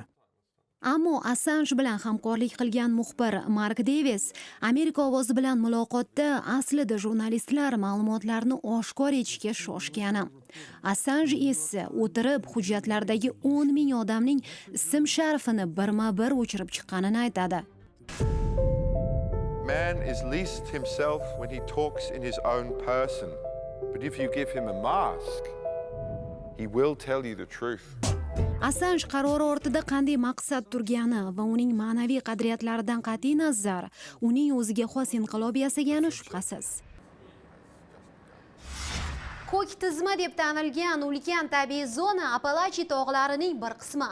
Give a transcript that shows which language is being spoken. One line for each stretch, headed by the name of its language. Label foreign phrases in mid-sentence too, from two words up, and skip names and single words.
Uzbek: Ammo Assange bilan hamkorlik qilgan muxbir Mark Davis Amerika ovozi bilan muloqotda aslida jurnalistlar ma'lumotlarni oshkor etishga shoshgani. Assange esa o'tirib hujjatlardagi 10 ming odamning ism-sharifini birma-bir o'chirib chiqqanini aytadi.
English: Man is least himself when he talks in his own person. But if you give him a mask, he will tell you the truth.
Uzbek: Assange qarori ortida qanday maqsad turgani va uning ma'naviy qadriyatlaridan qat'iy nazar uning o'ziga xos inqilob yasagani shubhasiz. Ko'k tizma deb tanilgan ulkan tabiiy zona Apalachi tog'larining bir qismi.